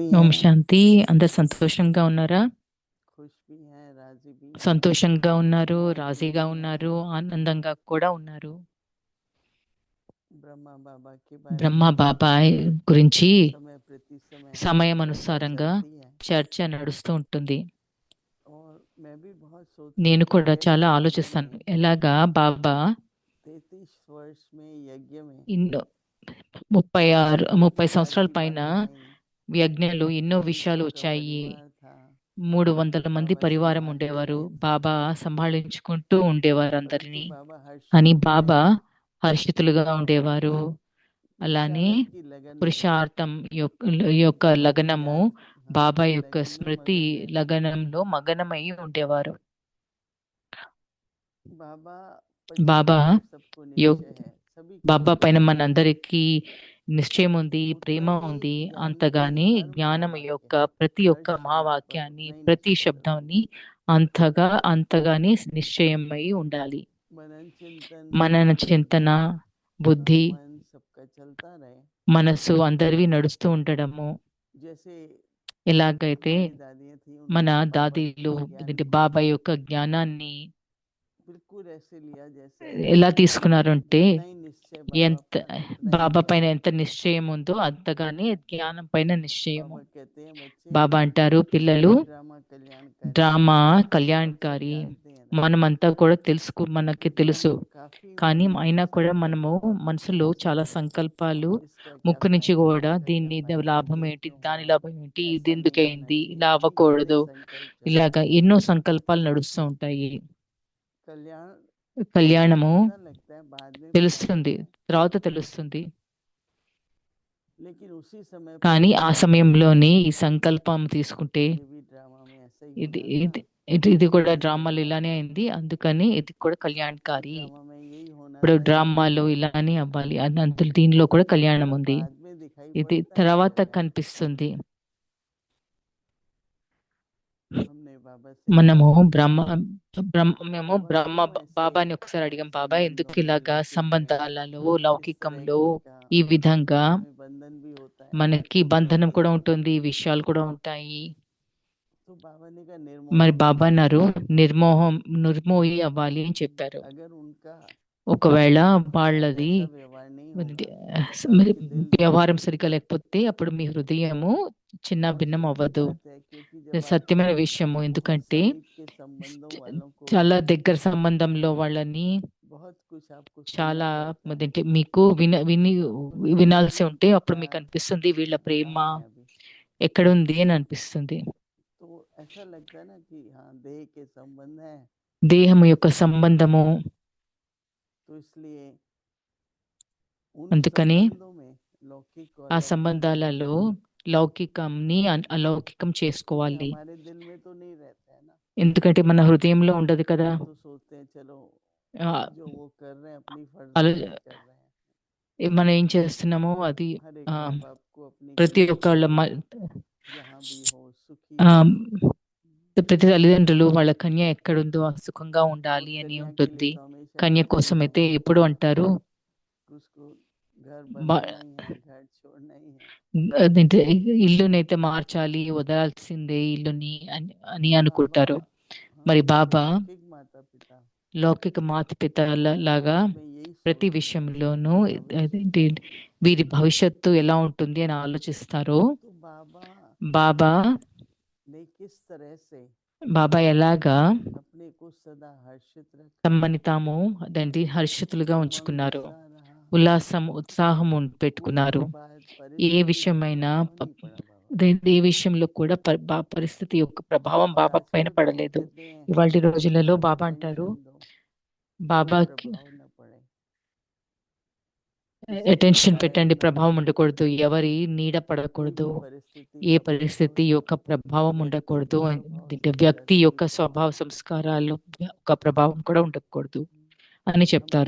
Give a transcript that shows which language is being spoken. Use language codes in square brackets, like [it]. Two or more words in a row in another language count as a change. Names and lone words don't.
[te] ఓం [hi] हैं [te] శాంతి. అందరు సంతోషంగా ఉన్నారా? [hi] खुश भी हैं राजी भी हैं [te] సంతోషంగా ఉన్నారు, happy రాజీగా [hi] भी हैं [te] ఉన్నారు, ఆనందంగా కూడా ఉన్నారు. [hi] ब्रह्मा बाबा के बारे [te] బ్రహ్మ [hi] में [te] బాబాయ్ గురించి [hi] समय प्रति समय [te] సమయం [hi] चर्चा [te] అనుసారంగా [hi] चलती है [te] చర్చ నడుస్తూ ఉంటుంది. [hi] और मैं भी बहुत सोचता [te] నేను [hi] हूँ कि [te] కూడా చాలా [hi] कैसे बाबा [te] ఆలోచిస్తాను, [hi] ने [te] ఎలాగా బాబా [hi] 33 वर्ष में यज्ञ में [te] ఇన్నో [hi] इतनी 30 प्रकार [te] సంవత్సరాల [hi] की [te] పైన [hi] बातें आई [te] యజ్ఞాలు ఎన్నో 300 విషయాలు [hi] का [te] వచ్చాయి. [hi] परिवार था [te] 300 మంది [hi] बाबा [te] పరివారం [hi] संभालते [te] ఉండేవారు. [hi] रहे [te] బాబా సంభాళించుకుంటూ ఉండేవారు [hi] परंतु [te] అందరినీ. [hi] बाबा [te] కానీ [hi] हर्षित थे [te] బాబా హర్షితులుగా ఉండేవారు. అలానే [hi] पुरुषार्थ की लगन में [te] పురుషార్థం యొక్క యొక్క లగనము, [hi] याद [te] బాబా [hi] की [te] యొక్క [hi] लगन में [te] స్మృతి [hi] मगन रहते [te] లగనంలో మగనమై ఉండేవారు. [hi] बाबा पर जिस [te] బాబా [hi] पर सबको [te] యొ [hi] निश्चय है सभी को [te] బాబా [hi] प्रेम [te] పైన [hi] है [te] మనందరికీ నిశ్చయం ఉంది, ప్రేమ [hi] उतना ही [te] ఉంది. [hi] ज्ञान भी [te] అంతగాని [hi] हर [te] జ్ఞానం [hi] महावाक्य [te] యొక్క ప్రతి [hi] हर [te] ఒక్క [hi] शब्द पर [te] మహావాక్యాన్ని, [hi] उतना ही [te] ప్రతి [hi] निश्चय रहो [te] శబ్దాన్ని అంతగాని నిశ్చయమై ఉండాలి. [hi] मनन चिंतन [te] మనన [hi] बुद्धि [te] చింతన, [hi] तन [te] బుద్ధి, [hi] मन सबका चलता रहे [te] మనసు అందరివి నడుస్తూ ఉండడము. [hi] जैसे [te] ఎలాగైతే [hi] हमारी दादियाँ थी [te] మన [hi] उन्होंने बाबा [te] దాదీలు [hi] के ज्ञान [te] ఇదంటే [hi] को [te] బాబా యొక్క జ్ఞానాన్ని [hi] बिल्कुल ऐसे लिया जैसे [te] ఎలా తీసుకున్నారంటే, [hi] जितना ही निश्चय बाबा [te] ఎంత [hi] पर उतना ही [te] బాబా పైన [hi] ज्ञान [te] ఎంత నిశ్చయం ఉందో అంతగానే జ్ఞానం పైన నిశ్చయము. [hi] बाबा कहते हैं बच्चे [te] బాబా అంటారు, పిల్లలు, [hi] ड्रामा कल्याणकारी है [te] డ్రామా [hi] हम सब [te] కళ్యాణకారి. [hi] जानते हैं ना [te] మనమంతా కూడా మనకి [hi] लेकिन [te] తెలుసు. [hi] काफी [te] కానీ [hi] मन में [te] అయినా కూడా [hi] संकल्प [te] మనము [hi] बहुत [te] మనసులో [hi] अच्छे [te] చాలా [hi] अच्छे [te] సంకల్పాలు, [hi] इसका क्या [te] ముక్కు నుంచి [hi] फायदा [te] కూడా [hi] उसका क्या [te] దీని [hi] फायदा [te] లాభం [hi] ये [te] ఏంటి, [hi] क्यों [te] దాని [hi] हुआ [te] లాభం ఏంటి, ఇది [hi] ऐसा नहीं होना [te] ఎందుకైంది, ఇలా [hi] चाहिए कितने [te] అవ్వకూడదు, [hi] संकल्प [te] ఇలాగా [hi] चलते हैं [te] ఎన్నో సంకల్పాలు నడుస్తూ ఉంటాయి. [hi] कल्याण [te] కళ్యాణము [hi] ऐसा लगता है बाद में पता [te] తెలుస్తుంది, [hi] लगता है [te] తర్వాత తెలుస్తుంది. [hi] लेकिन उसी समय पर [te] కానీ ఆ [hi] संकल्प करके [te] సమయంలోనే ఈ సంకల్పం తీసుకుంటే, [hi] ये भी ड्रामा में ऐसा ही [te] ఇది [hi] होना था [te] ఇది ఇది కూడా డ్రామాలు ఇలానే అయింది, అందుకని ఇది కూడా [hi] इस [te] కళ్యాణకారి. [hi] ड्रामा में यही होना [te] ఇప్పుడు [hi] था ऐसा ही [te] డ్రామాలో [hi] होना था [te] ఇలానే అవ్వాలి, అది అందులో దీనిలో కూడా [hi] ये [te] కళ్యాణం [hi] थोड़ा [te] ఉంది. [hi] बाद में दिखाई [te] ఇది [hi] पड़ता है [te] తర్వాత [hi] कल्याण [te] కనిపిస్తుంది. [hi] हमने बाबा से [te] మనము [hi] पूछा [te] బ్రహ్మ బ్రహ్మ మేము [hi] बाबा [te] బ్రహ్మ [hi] क्यों ऐसे [te] బాబాని ఒకసారి అడిగాం, బాబా ఎందుకు [hi] संबंधों में [te] ఇలాగా [hi] लौकिक में [te] సంబంధాలలో, [hi] इस तरह [te] లౌకికంలో [hi] का [te] ఈ విధంగా [hi] हमें बंधन भी होता है [te] మనకి [hi] दुख [te] బంధనం [hi] रहती [te] కూడా [hi] है [te] ఉంటుంది, విషయాలు కూడా ఉంటాయి. [hi] तो बाबा ने कहा [te] మరి [hi] निर्मोही [te] బాబా [hi] होना [te] అన్నారు, [hi] चाहिए [te] నిర్మోహి అవ్వాలి అని చెప్పారు. [hi] अगर उनका [te] ఒకవేళ [hi] हमारे साथ [te] వాళ్ళది [hi] ऐसा व्यवहार नहीं [te] మరి [hi] होगा तो आपके दिल भी [te] వ్యవహారం సరిగ్గా లేకపోతే అప్పుడు మీ హృదయము చిన్న [hi] और [te] భిన్నం [hi] सच्ची [te] అవ్వదు. [hi] बात है क्योंकि जब आप [te] సత్యమైన విషయము. [hi] बहुत [te] ఎందుకంటే [hi] समीप के संबंधों वालों को [te] చాలా దగ్గర సంబంధంలో వాళ్ళని [hi] बहुत कुछ आपको सुनना [te] చాలా [hi] पड़ता है [te] అంటే మీకు [hi] तो लगता है [te] వినాల్సి [hi] कि [te] ఉంటే అప్పుడు [hi] इनका [te] మీకు అనిపిస్తుంది వీళ్ళ ప్రేమ [hi] कहाँ है अभी। [te] ఎక్కడుంది అని అనిపిస్తుంది. [hi] तो ऐसा लगता है ना कि हाँ देह के संबंध है [te] దేహము యొక్క సంబంధము. [hi] तो इसलिए उन [te] అందుకని [hi] संबंधों में लौकिक और [te] ఆ [hi] अलौकिक [te] సంబంధాలలో లౌకికంని అలౌకికం [hi] क्योंकि [te] చేసుకోవాలి. [hi] हमारे दिल में तो नहीं रहता है ना [te] ఎందుకంటే మన హృదయంలో ఉండదు కదా. [hi] हम तो सोचते हैं चलो [te] ఆ, [hi] जो वो कर रहे हैं अपनी फर्ज [te] అలా [hi] पूरी कर रहे हैं [te] మనం ఏం చేస్తున్నామో అది [hi] हर एक [te] ఆ, [hi] माँ बाप को अपनी [te] ప్రతి [hi] कन्या [te] ఒక్కళ్ళ [hi] जहाँ भी हो सुखी [te] ఆ, [hi] हो [te] ప్రతి తల్లిదండ్రులు వాళ్ళ కన్య ఎక్కడుందో ఆ సుఖంగా [hi] और [te] ఉండాలి అని [hi] कन्या के लिए [te] ఉంటుంది. [hi] तो हमेशा [te] కన్య [hi] कहते [te] కోసం [hi] हैं [te] అయితే ఎప్పుడు అంటారు [hi] उसको घर [te] బా- [hi] बनाना ही है घर छोड़ना ही है [te] అదేంటి, ఇల్లునైతే మార్చాలి, వదలాల్సిందే ఇల్లుని అని అని [hi] तो बाबा [te] అనుకుంటారు. [hi] हाँ [te] మరి [hi] जो [te] బాబా [hi] लौकिक माता पिता [te] లౌకిక మాతపిత లాగా [hi] अंत में यही [te] ప్రతి [hi] सोचते हैं [te] విషయంలోనూ [hi] कि भविष्य [te] అదేంటి, [hi] क्या होगा [te] వీరి భవిష్యత్తు ఎలా ఉంటుంది అని ఆలోచిస్తారు. [hi] तो बाबा [te] బాబా [hi] ने किस तरह से [te] బాబా ఎలాగా [hi] अपने को सदा हर्षित रखा [te] తమని తాము అదేంటి హర్షితులుగా [hi] उमंग [te] ఉంచుకున్నారు, [hi] उत्साह रहा [te] ఉల్లాసం ఉత్సాహం [hi] कोई [te] పెట్టుకున్నారు. [hi] भी [te] ఏ [hi] परिस्थिति पे [te] విషయమైనా [hi] प्रभाव नहीं पड़ा बाबा [te] ఏ విషయంలో కూడా పరిస్థితి యొక్క ప్రభావం [hi] और [te] బాబా పైన [hi] आजकल बाबा [te] పడలేదు. [hi] कहते हैं [te] ఇవాళ రోజులలో [hi] आप [te] బాబా అంటారు [hi] अटेंशन दो कोई [te] బాబాకి [hi] प्रभाव न पड़े किसी की [te] అటెన్షన్ [hi] छाया [te] పెట్టండి, [hi] न [te] ప్రభావం [hi] पड़े [te] ఉండకూడదు, ఎవరి నీడ [hi] कोई [te] పడకూడదు, [hi] भी परिस्थिति [te] ఏ [hi] का प्रभाव [te] పరిస్థితి [hi] न [te] యొక్క [hi] पड़े [te] ప్రభావం [hi] व्यक्ति [te] ఉండకూడదు. [hi] के स्वभाव [te] వ్యక్తి [hi] संस्कार की [te] యొక్క స్వభావ సంస్కారాలు యొక్క ప్రభావం కూడా ఉండకూడదు అని చెప్తారు.